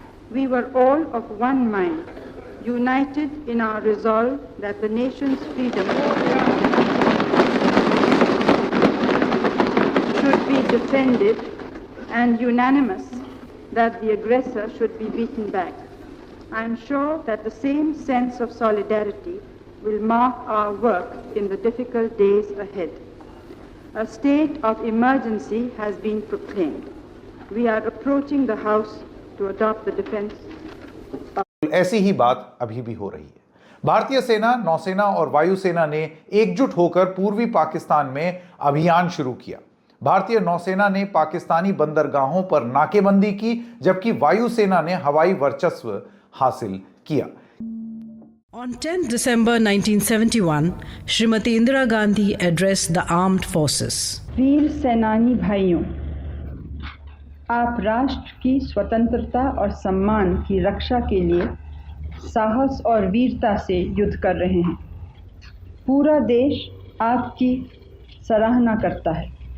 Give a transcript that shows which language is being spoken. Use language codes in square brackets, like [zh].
[en] We were all of one mind, united in our resolve that the nation's freedom should be defended and unanimous that the aggressor should be beaten back. I am sure that the same sense of solidarity will mark our work in the difficult days ahead. A state of emergency has been proclaimed. We are approaching the House to adopt the defense. [hi] ऐसी ही बात अभी भी हो रही है। भारतीय सेना, नौसेना और वायुसेना ने एकजुट होकर पूर्वी पाकिस्तान में अभियान शुरू किया। भारतीय नौसेना ने पाकिस्तानी बंदरगाहों पर नाकेबंदी की, जबकि वायुसेना ने हवाई वर्चस्व हासिल किया। [en] On 10 December 1971, Srimati Indira Gandhi addressed the armed forces. [hi] वीर सेनानी भाइयों, आप राष्ट्र की स्वतंत्रता और सम्मान की रक्षा के लिए साहस और वीरता से युद्ध कर रहे हैं। पूरा देश आपकी सराहना करता है।